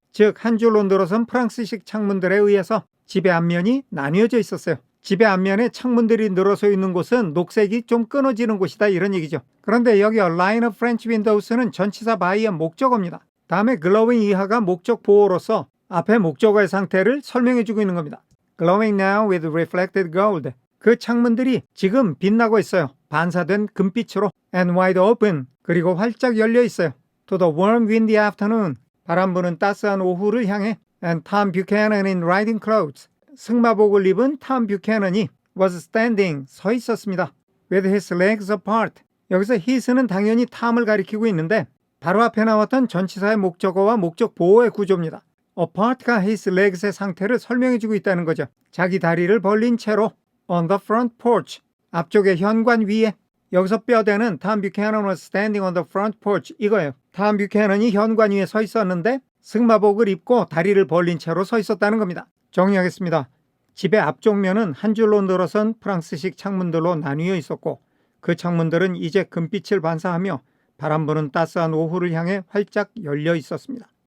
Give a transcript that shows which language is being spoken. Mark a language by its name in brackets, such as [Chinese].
[Korean] 즉 한 줄로 늘어선 프랑스식 창문들에 의해서 집의 앞면이 나뉘어져 있었어요. 집의 앞면에 창문들이 늘어서 있는 곳은 녹색이 좀 끊어지는 곳이다 이런 얘기죠. 그런데 여기 Line of French Windows는 전치사 by의 목적어입니다. 다음에 glowing 이하가 목적 보호로서 앞에 목적어의 상태를 설명해주고 있는 겁니다. [English] Glowing now with reflected gold. [Korean] 그 창문들이 지금 빛나고 있어요. 반사된 금빛으로. [English] And wide open. [Korean] 그리고 활짝 열려 있어요. [English] To the warm windy afternoon. [Korean] 바람 부는 따스한 오후를 향해. [English] And Tom Buchanan in riding clothes. [Korean] 승마복을 입은 탐 뷰캐넌이 [English] was standing. [Korean] 서 있었습니다. [English] With his legs apart. [Korean] 여기서 his는 당연히 탐을 가리키고 있는데 바로 앞에 나왔던 전치사의 목적어와 목적 보호의 구조입니다. apart가 his legs의 상태를 설명해주고 있다는 거죠. 자기 다리를 벌린 채로 [English] on the front porch, [Korean] 앞쪽의 현관 위에. 여기서 뼈대는 [English] Tom Buchanan was standing on the front porch [Korean] 이거예요. 탐 뷰캐넌이 현관 위에 서 있었는데 승마복을 입고 다리를 벌린 채로 서 있었다는 겁니다. 정리하겠습니다. 집의 앞쪽 면은 한 줄로 늘어선 프랑스식 창문들로 나뉘어 있었고 그 창문들은 이제 금빛을 반사하며 바람 부는 따스한 오후를 향해 활짝 열려 있었습니다.